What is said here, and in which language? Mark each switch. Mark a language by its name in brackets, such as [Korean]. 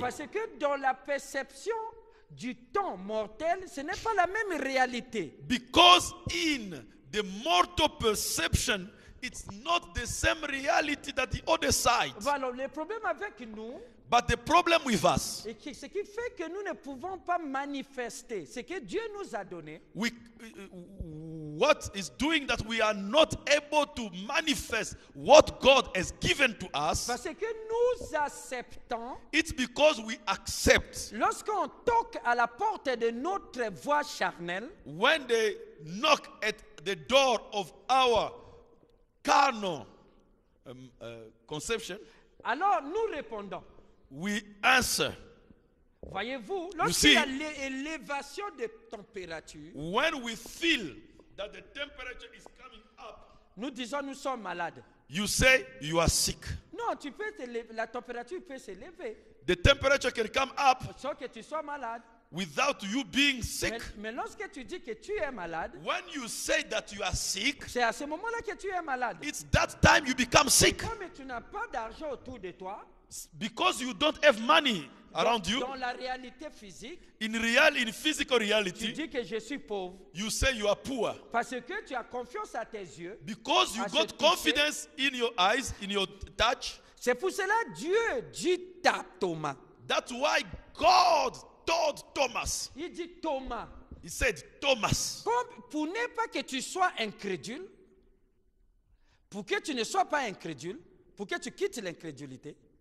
[French] Parce que dans la perception du temps mortel, ce n'est pas la même réalité. [English] Because in the mortal perception, it's not the same reality that the other side. [French] Voilà, le problème avec nous, [English] But the problem with us, [French] et ce qui fait que nous ne pouvons pas manifester ce que Dieu nous a donné, [English] what is doing that we are not able to manifest what God has given to us, [French] parce que nous acceptons, [English] it's because we accept. [French] lorsqu'on toque à la porte de notre voix charnelle, [English] When they knock at the door of our carnal conception, [French] alors nous répondons. [English] we answer. [French] Voyez-vous, [English] see, [French] lorsqu'il y a l'élévation de température, [English] When we feel that the temperature is coming up, [French] nous disons nous sommes malades. [English] you say you are sick. [French] Non, la température peut s'élever [English] The temperature can come up [French] sans que tu sois malade. [English] without you being sick. [French] Mais lorsque tu dis que tu es malade, [English] When you say that you are sick, [French] c'est à ce moment-là que tu es malade. [English] it's that time you become sick. [French] Comme tu n'as pas d'argent autour de toi, [English] Because you don't have money around you, [French] dans la réalité physique, [English] in physical [French] tu [English] reality, [French] dis que je suis pauvre. [English] you say you are poor. [French] Parce que tu as confiance à tes yeux. [English] Because you [French] À se [English] got [French] toucher. [English] confidence in your eyes, in your touch. [French] C'est pour cela Dieu dit à Thomas. [English] That's why God told Thomas. [French] Il dit Thomas, [English] He said, Thomas, [French] Pour ne pas que tu sois incrédule, pour que tu ne sois pas incrédule, pour que tu quittes l'incrédulité.